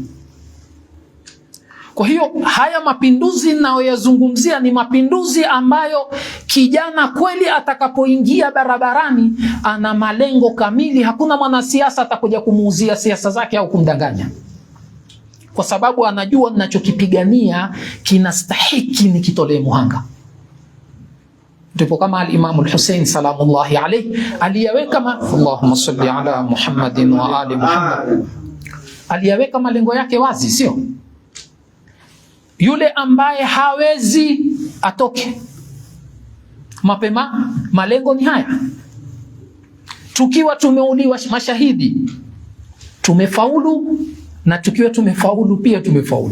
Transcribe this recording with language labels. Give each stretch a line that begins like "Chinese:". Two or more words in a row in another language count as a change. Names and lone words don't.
Swahili: Kwa hiyo haya mapinduzi ninayoyazungumzia ni mapinduzi ambayo kijana kweli atakapoingia barabarani ana malengo kamili. Hakuna mwanasiasa atakuja kumuuzia siasa zake au kumdanganya, kwa sababu anajua ninachokipigania kinastahiki nikitolee muhanga. Ndipo kama al-Imam al-Hussein
Arabic: سلام الله عليه
Swahili: aliyaweka
Arabic: اللهم صل على محمد وآل محمد,
Swahili: aliyaweka malengo yake wazi, sio? Yule ambaye hawezi atoke mapema. Malengo ni haya. Tukiwa tumeuliwa mashahidi tumefaulu, na tukiwa tumefaulu pia tumefaulu.